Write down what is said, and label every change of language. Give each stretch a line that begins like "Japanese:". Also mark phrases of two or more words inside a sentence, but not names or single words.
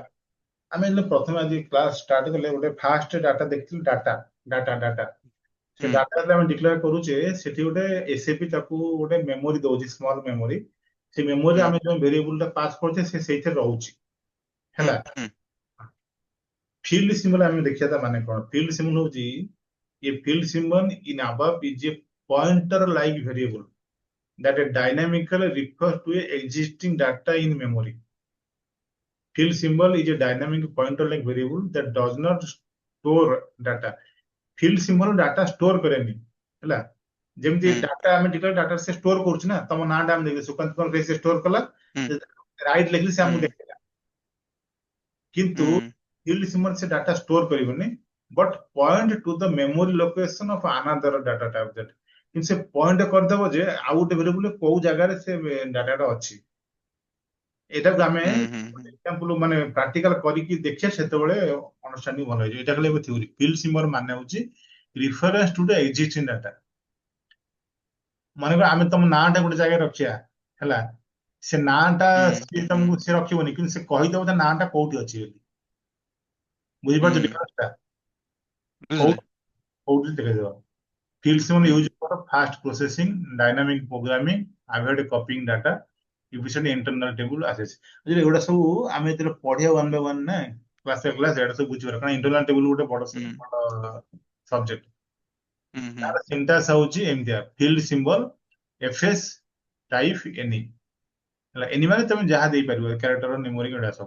Odia: ଆମେ ଯେତେବେଳେ ପ୍ରଥମେ ଆଜି
English: class start
Odia: କଲେ ଗୋଟେ
English: first data
Odia: ଦେଖିଥିଲୁ ଡାଟା ଡାଟା ଡାଟା ସେ ଡାଟା ଯେତେବେଳେ ଆମେ ଡିକ୍ଲେୟାର କରୁଛେ ସେଠି ଗୋଟେ ଏସଏପି ତାକୁ ଗୋଟେ ମେମୋରି ଦଉଛି
English: small memory
Odia: ସେ ମେମୋରି ଆମେ ଯୋଉ ଭେରିଏବଲ ଟା ପାସ୍ କରୁଛେ ସେ ସେଇଥିରେ ରହୁଛି ହେଲା।
English: field symbol
Odia: ଆମେ ଦେଖିବା ତା ମାନେ କଣ
English: field symbol
Odia: ହଉଛି ଏ
English: field symbol in above is a pointer like variable that dynamically refers to a existing data in memory. Field symbol is a dynamic pointer like variable that does not store data. Field symbol data store
Odia: करेନି ହେଲା। ଯେମିତି ଡାଟା ଆମେ ଟିକେ ଡାଟା ସେ ଷ୍ଟୋର କରୁଛି ନା ତମ ନାଁ ଟା ଆମେ ଦେଖିଲେ ସୁକାନ୍ତ କୁମାର ସେ ଷ୍ଟୋର କଲା ରାଇଟ ଲେଖିଲେ ସେ ଆମକୁ ଦେଖେଇଲା କିନ୍ତୁ
English: field symbol
Odia: ସେ
English: data store
Odia: କରିବନି
English: but point to the memory location of another data type that
Odia: କିନ୍ତୁ ସେ ପଏଣ୍ଟ କରିଦେବ ଯେ ଆଉ ଗୋଟେ ଭେରିଏବଲ କୋଉ ଜାଗାରେ ସେ ଡାଟାଟା ଅଛି। ଏଟାକୁ ଆମେ ହୁଁ ହୁଁ ହୁଁ ଏକ୍ସାମ୍ପଲ ମାନେ ପ୍ରାକ୍ଟିକାଲ କରିକି ଦେଖିବା, ସେତେବେଳେ ଅଣ୍ଡରଷ୍ଟାଣ୍ଡିଂ ଭଲ ହେଇଯିବ। ଏଟା ଖାଲି ଏବେ ଥିଓରି।
English: field symbol
Odia: ମାନେ ହଉଛି
English: reference to the existing data.
Odia: ମନେକର ଆମେ ତମ ନାଁଟା ଗୋଟେ ଜାଗାରେ ରଖିବା ହେଲା, ସେ ନାଁଟା ହୁଁ ସିଏ ହୁଁ ତମକୁ ସେ ରଖିବନି, କିନ୍ତୁ ସେ କହିଦବ ତା ନାଁଟା କୋଉଠି ଅଛି ବୋଲି। ହୁଁ ବୁଝିପାରୁଛ ଡିଫରେନ୍ସଟା? ବୁଝିଲେ। କୋଉଠି ଦେଖେଇଦବ।
English: Field simple
Odia: ହୁଁ
English: used for fast processing, dynamic programming, avoid copying data, efficient internal table access।
Odia: ବୁଝିଲେ, ଏଗୁଡା ସବୁ ଆମେ ଯେତେବେଳେ ପଢିବା
English: one by one
Odia: ନା
English: class by class,
Odia: ଏଗୁଡା ସବୁ ବୁଝିପାରିବା, କାରଣ
English: internal table
Odia: ଗୋଟେ ବଡ ହୁଁ ବଡ ସବଜେକ୍ଟ। ହୁଁ ହୁଁ ତାର ସିଣ୍ଟାକ୍ସ ହଉଛି ଏମିତିଆ,
English: field symbol FS type any
Odia: ହେଲା। ଏନି ମାନେ ତମେ ଯାହା ଦେଇପାରିବ,
English: character numeric
Odia: ଏଗୁଡା ସବୁ।